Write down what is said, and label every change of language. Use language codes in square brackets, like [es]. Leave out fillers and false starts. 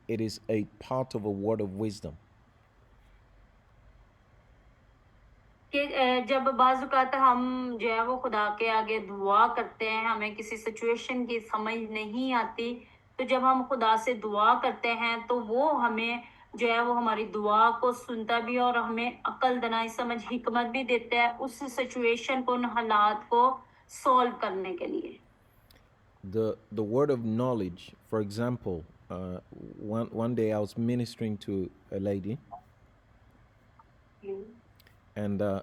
[en] It is a part of a word of wisdom. [hi] कि जब बाज़-औक़ात हम जो है वो खुदा के आगे दुआ करते हैं, हमें किसी सिचुएशन की समझ नहीं आती, तो जब हम खुदा से दुआ करते हैं तो वो हमें जो है वो हमारी दुआ को सुनता भी और हमें अकल, दनाई, समझ, हिकमत भी देता है उस सिचुएशन को, उन हालात को सॉल्व करने के लिए. [en] The word of knowledge, for example, one day I was ministering to a lady, and